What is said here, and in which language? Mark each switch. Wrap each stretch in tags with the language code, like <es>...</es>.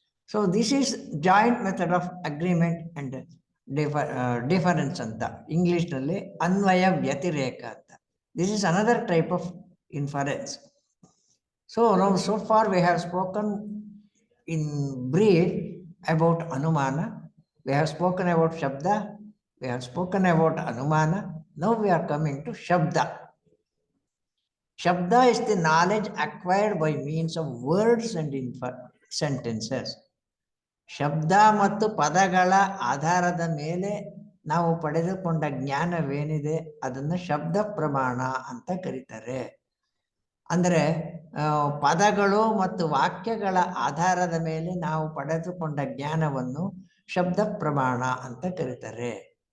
<en>so this is joint method of agreement and difference</en> <kn>ಅಂತ ಇಂಗ್ಲಿಷ್ನಲ್ಲಿ ಅನ್ವಯ ವ್ಯತಿರೇಕ ಅಂತ.</kn> <en>This is another type of inference. So now so far we have spoken in brief about Anumana. We have spoken about Shabda. We have spoken about Anumana. Now we are coming to Shabda. Shabda is the knowledge acquired by means of words and sentences.</en> <kn>ಶಬ್ದ ಮತ್ತು ಪದಗಳ ಆಧಾರದ ಮೇಲೆ ನಾವು ಪಡೆದುಕೊಂಡ ಜ್ಞಾನವೇನಿದೆ ಅದನ್ನು ಶಬ್ದ ಪ್ರಮಾಣ ಅಂತ ಕರೀತಾರೆ. ಅಂದರೆ ಪದಗಳು ಮತ್ತು ವಾಕ್ಯಗಳ ಆಧಾರದ ಮೇಲೆ ನಾವು ಪಡೆದುಕೊಂಡ ಜ್ಞಾನವನ್ನು ಶಬ್ದ ಪ್ರಮಾಣ ಅಂತ ಕರೀತಾರೆ.</kn>